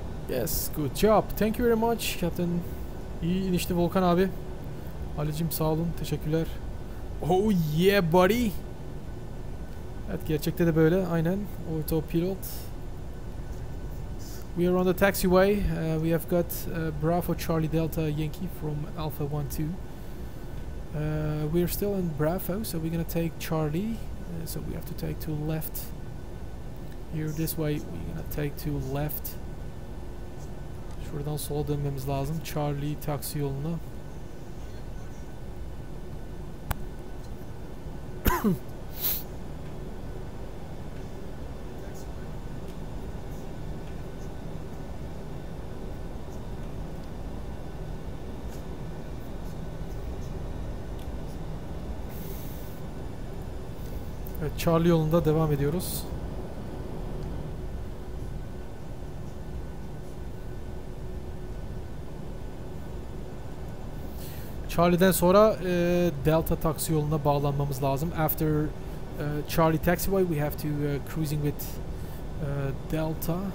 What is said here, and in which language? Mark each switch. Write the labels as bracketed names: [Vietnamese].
[English] Yes, good job. Thank you very much, Captain. [Turkish] İyi inişti Volkan abi. Ali'cim sağ olun, teşekkürler. [English] Oh yeah buddy. [Turkish] Evet, gerçekte de böyle, aynen. [English] Autopilot. We are on the taxiway. We have got Bravo Charlie Delta Yankee from Alpha 1-2. We are still in Bravo, so we're gonna take Charlie. So we have to take to left. Here this way, we're gonna take to left. [Turkish] Şuradan sola dönmemiz lazım. Charlie taksi yoluna. Evet, Charlie yolunda devam ediyoruz. Charlie'den sonra Delta taksi yoluna bağlanmamız lazım. [English] After Charlie taxiway, we have to cruising with Delta.